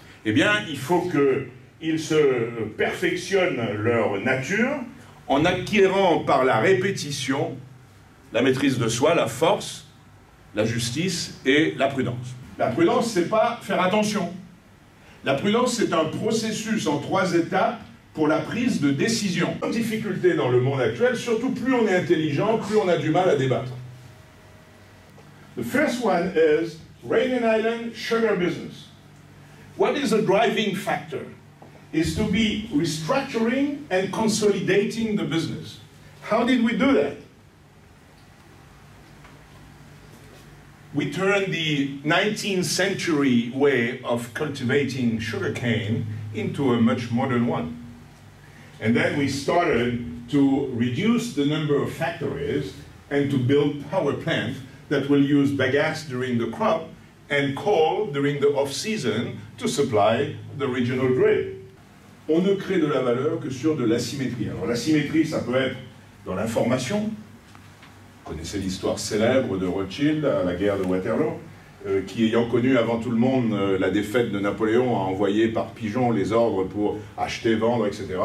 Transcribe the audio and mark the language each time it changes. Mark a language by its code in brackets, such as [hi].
[fr] Eh bien, il faut qu'ils se perfectionnent leur nature en acquérant par la répétition la maîtrise de soi, la force, la justice et la prudence. La prudence, c'est pas faire attention. La prudence, c'est un processus en 3 étapes pour la prise de décision. La difficulté dans le monde actuel, surtout plus on est intelligent, plus on a du mal à débattre. [en] The first one is Réunion Island sugar business. What is the driving factor? Is to be restructuring and consolidating the business. How did we do that? We turned the 19th century way of cultivating sugarcane into a much modern one. And then we started to reduce the number of factories and to build power plants that will use bagasse during the crop and coal during the off-season to supply the regional grid. [fr] On ne crée de la valeur que sur de l'asymétrie. Alors l'asymétrie, ça peut être dans l'information. Vous connaissez l'histoire célèbre de Rothschild à la guerre de Waterloo, qui ayant connu avant tout le monde la défaite de Napoléon, a envoyé par pigeon les ordres pour acheter, vendre, etc.